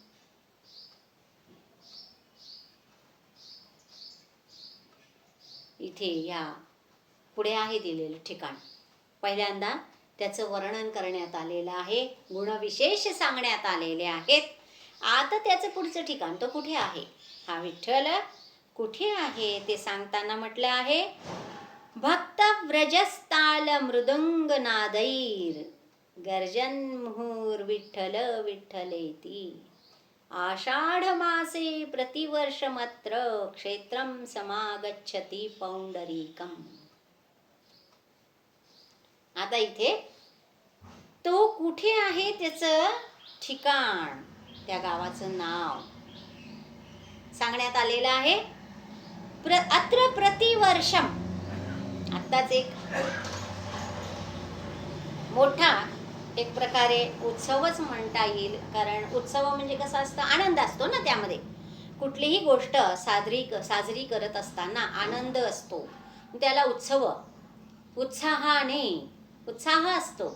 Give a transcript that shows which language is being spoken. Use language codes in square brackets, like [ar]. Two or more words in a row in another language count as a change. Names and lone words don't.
[mr] इथे या पुढे आहे दिलेलं ठिकाण. पहिल्यांदा त्याचं वर्णन करण्यात आलेलं आहे, गुणविशेष सांगण्यात आलेले आहेत. आता त्याचं पुढचं ठिकाण तो कुठे आहे? हा विठ्ठल कुठे आहे ते सांगताना म्हटलं आहे, [sa] भक्त व्रजस्ताल मृदंग नादैर गर्जन मुहुर विठ्ठल विठ्ठलेती आषाढ मासे प्रतिवर्षमत्र क्षेत्रम समागच्छति पौंडरीकम. [mr] आता इथे तो कुठे आहे त्याचं ठिकाण, त्या गावाचं नाव सांगण्यात आलेलं आहे. [sa] अत्र प्रतिवर्षम, [mr] आत्ताच एक मोठा एक प्रकारे उत्सवच म्हणता येईल, कारण उत्सव म्हणजे कसा असतं, आनंद असतो ना. त्यामध्ये कुठलीही गोष्ट साजरी करत असताना आनंद असतो, त्याला उत्साह असतो.